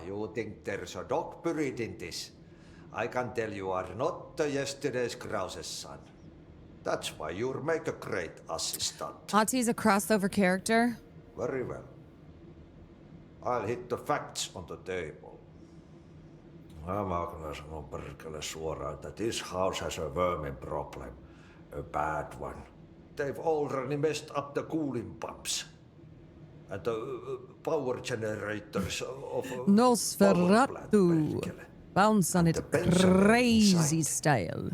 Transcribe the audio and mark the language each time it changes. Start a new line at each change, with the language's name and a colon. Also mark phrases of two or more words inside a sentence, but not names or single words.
English: You think there's a dog buried in this? I can tell you are not yesterday's Krause's son. That's why you'll make a great assistant. Ati's a crossover character. Very well. I'll hit the facts on the table.
Finnish: Mä kyllä sanon perkele suoraan, että
English: this house has a vermin problem. A bad one. They've already messed up the cooling pumps. And the power generators of Nosferatu. Bounce on it crazy style.